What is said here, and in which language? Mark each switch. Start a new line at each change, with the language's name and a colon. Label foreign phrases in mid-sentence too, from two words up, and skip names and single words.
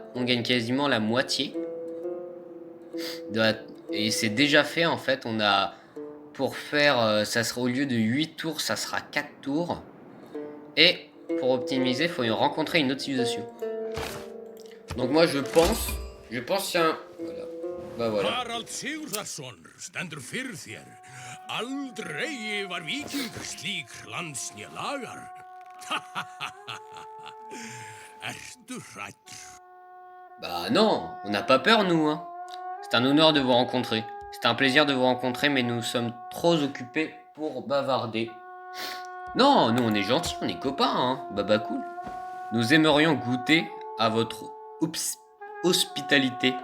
French: On gagne quasiment la moitié. Et c'est déjà fait, en fait. On a... Pour faire, ça sera au lieu de 8 tours, ça sera 4 tours. Et pour optimiser, il faut rencontrer une autre civilisation. Donc moi je pense c'est un... Voilà. Bah voilà.
Icelandic: Harald Sigurðarson stendur fyrir þér. Aldrei var víkingur slík landsné lagar. Ertu hræddur?
French: Bah non, on n'a pas peur nous. Hein. C'est un honneur de vous rencontrer. C'est un plaisir de vous rencontrer, mais nous sommes trop occupés pour bavarder. Non, nous on est gentils, on est copains, hein. Bah cool. Nous aimerions goûter à votre hospitalité.